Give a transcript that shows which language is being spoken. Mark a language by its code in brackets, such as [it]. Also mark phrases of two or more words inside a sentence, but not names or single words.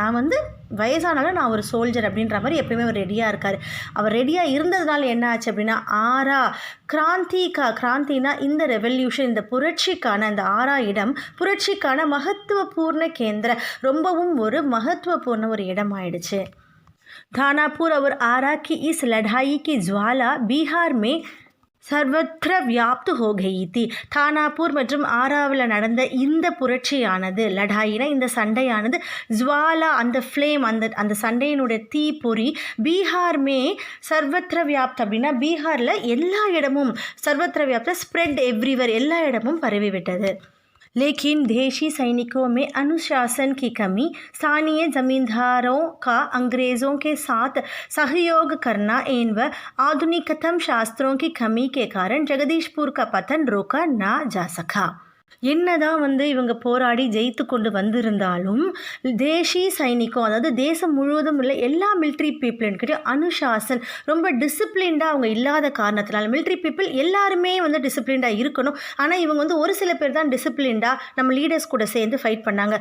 [ta] நான் வந்து வயசானாலும் நான் ஒரு சோல்ஜர் அப்படின்ற மாதிரி எப்பயுமே அவர் ரெடியாக இருக்கார். அவர் ரெடியாக இருந்ததுனால என்ன ஆச்சு அப்படின்னா, ஆரா கிராந்தினா இந்த ரெவல்யூஷன், இந்த புரட்சிக்கான அந்த ஆரா இடம் புரட்சிக்கான [hi] महत्वपूर्ण केंद्र, [ta] ரொம்பவும் ஒரு மகத்துவபூர்ண ஒரு இடம் ஆயிடுச்சு. [hi] தானாப்பூர் और आरा की इस लड़ाई की ज्वाला बिहार में सर्वत्र व्याप्त हो गई थी. [ta] தானாப்பூர் மற்றும் ஆராவில் நடந்த இந்த புரட்சியானது, லடாயினா இந்த சண்டையானது, ஜுவாலா அந்த ஃப்ளேம், அந்த சண்டையினுடைய தீப்பொறி [hi] बिहार में सर्वत्र व्याप्त [ta] அப்படின்னா பீகாரில் எல்லா இடமும், [hi] सर्वत्र व्याप्त [en] spread everywhere, [ta] எல்லா இடமும் பரவிவிட்டது. [hi] लेकिन देशी सैनिकों में अनुशासन की कमी, स्थानीय जमींदारों का अंग्रेज़ों के साथ सहयोग करना एवं आधुनिकतम शास्त्रों की कमी के कारण जगदीशपुर का पतन रोका ना जा सका. [ta] என்னதான் இவங்க போராடி ஜெயித்து கொண்டு வந்திருந்தாலும் தேசி சைனிக்கம், அதாவது தேசம் முழுவதும் உள்ள எல்லா மிலிட்ரி பீப்புள்கிட்ட அனுசாசன், ரொம்ப டிசிப்ளின்டாக அவங்க இல்லாத காரணத்தினால, [en] military people [ta] எல்லாருமே டிசிப்ளின்டாக இருக்கணும், ஆனால் இவங்க ஒரு சில பேர் தான் டிசிப்ளின்டாக நம்ம லீடர்ஸ் கூட சேர்ந்து ஃபைட் பண்ணாங்க.